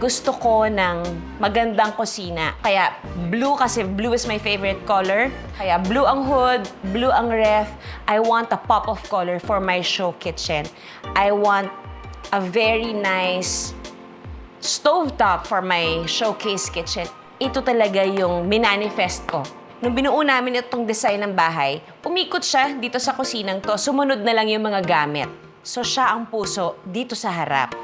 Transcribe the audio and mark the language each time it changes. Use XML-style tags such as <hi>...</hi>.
<tl>Gusto ko ng magandang kusina. Kaya blue kasi</tl> <en>blue is my favorite color.</en> <tl>Kaya blue ang hood, blue ang ref.</tl> <en>I want a pop of color for my show kitchen. I want a very nice stovetop for my showcase kitchen.</en> <tl>Ito talaga yung minanifest ko. Nung binuo namin itong design ng bahay, umikot siya dito sa kusinang to. Sumunod na lang yung mga gamit. So, siya ang puso dito sa harap.</tl>